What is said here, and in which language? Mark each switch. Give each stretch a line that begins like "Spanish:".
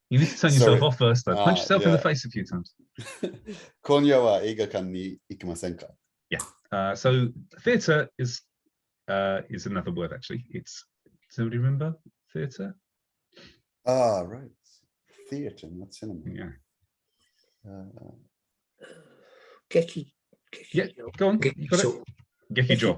English: You need to turn yourself off first, though. Punch yourself in the face a few times.
Japanese: 今夜は映画館に行きませんか?
English: Yeah. So theatre is another word actually. It's somebody remember theatre? Right. Theatre, not cinema. Yeah.
Japanese: Geki.
English: Yeah. Go on. You got it. Gekijo.